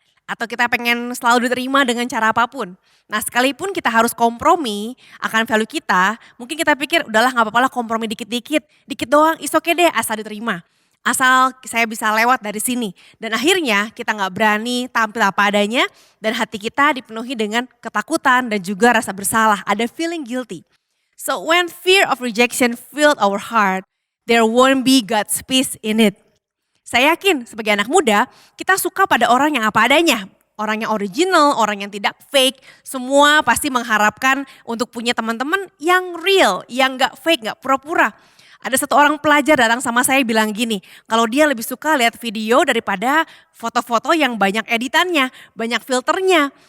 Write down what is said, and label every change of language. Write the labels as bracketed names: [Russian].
[Indonesian] Atau kita pengen selalu diterima dengan cara apapun. Nah sekalipun kita harus kompromi akan value kita, mungkin kita pikir udahlah gak apa-apa lah kompromi dikit-dikit. Dikit doang, [English] is okay [Indonesian] deh asal diterima. Asal saya bisa lewat dari sini. Dan akhirnya kita gak berani tampil apa adanya dan hati kita dipenuhi dengan ketakutan dan juga rasa bersalah. Ada [English] feeling guilty. So when fear of rejection filled our heart, there won't be God's peace in it. [Indonesian] Saya yakin sebagai anak muda kita suka pada orang yang apa adanya. Orang yang original, orang yang tidak fake. Semua pasti mengharapkan untuk punya teman-teman yang real, yang gak fake, gak pura-pura. Ada satu orang pelajar datang sama saya bilang gini, kalau dia lebih suka lihat video daripada foto-foto yang banyak editannya, banyak filternya.